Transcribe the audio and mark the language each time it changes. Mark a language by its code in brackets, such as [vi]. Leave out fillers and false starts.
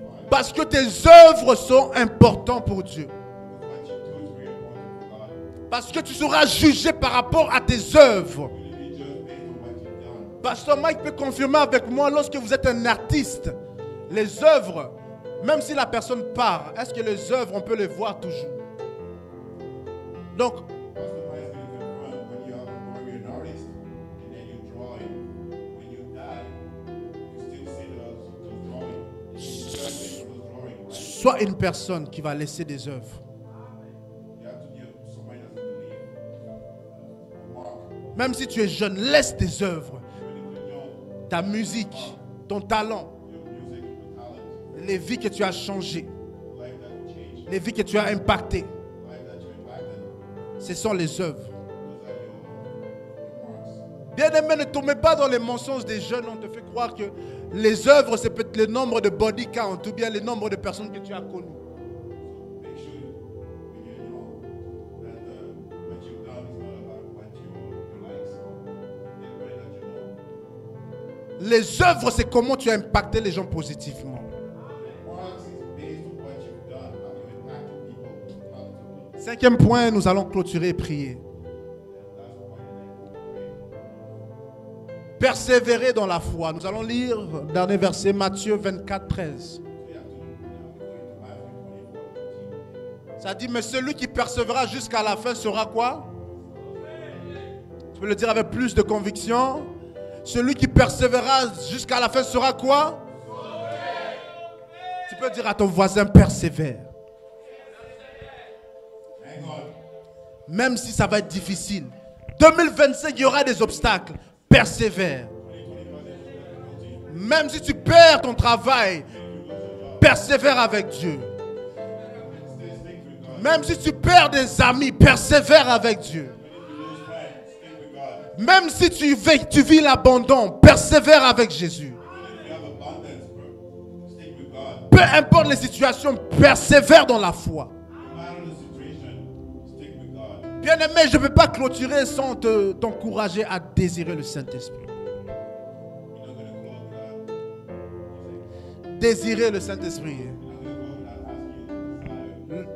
[fr] Parce que tes œuvres sont importantes pour Dieu. [en] What you do is very important for God. [fr] Parce que tu seras jugé par rapport à tes œuvres. [en] You will be judged based on what you've done. [fr] Pasteur Mike peut confirmer avec moi, lorsque vous êtes un artiste, les œuvres, même si la personne part, est-ce que les œuvres, on peut les voir toujours? Donc, [en] Pastor Mike is going to confirm when you're an artist and then you draw it. When you die, you still see those drawings. You judge based on those drawings, right? [fr] sois une personne qui va laisser des œuvres. [en] You have to give somebody that's going to leave a mark. [fr] Même si tu es jeune, laisse tes œuvres, [en] When you're young, [fr] ta musique, ton talent, [en] your music, your talent, [fr] les vies que tu as changées, [en] life that changed, [fr] les vies que tu as impactées. [en] life that you impacted, [fr] Ce sont les œuvres. [en] those are your marks. [fr] Bien-aimé, ne tombez pas dans les mensonges des jeunes. On te fait croire que les œuvres, c'est peut-être le nombre de body count ou bien le nombre de personnes que tu as connues. [en] Make sure when you're young that what you've done is not about what your likes, everybody that you know. [fr] Les œuvres, c'est comment tu as impacté les gens positivement. [en] Marks is based on what you've done, how you impacted people positively. [fr] Cinquième point, nous allons clôturer et prier. [en] Last point, and then we'll pray. [fr] Persévérer dans la foi. Nous allons lire le dernier verset, Matthieu 24, 13. [en] So you have to go into Matthew 24:13. [fr] Ça dit, mais celui qui persévérera jusqu'à la fin sera quoi? Tu peux le dire avec plus de conviction. Celui qui persévérera jusqu'à la fin sera quoi? Tu peux dire à ton voisin, persévère. [en] Hang on. [fr] Même si ça va être difficile. 2025, il y aura des obstacles. Persévère. Même si tu perds ton travail, persévère avec Dieu. Même si tu perds des amis, persévère avec Dieu. [en] Stick with God. [fr] Même si tu vis l'abandon, persévère avec Jésus. [en] If you have abundance, bro, stick with God. [fr] Peu importe les situations, persévère dans la foi. [en] No matter the situation, stick with God. [fr] Bien-aimé, je ne peux pas clôturer sans t'encourager à désirer le Saint-Esprit. [en] You're not going to close without [fr] Désirer le Saint-Esprit. [en] you're not going to go without asking you to desire.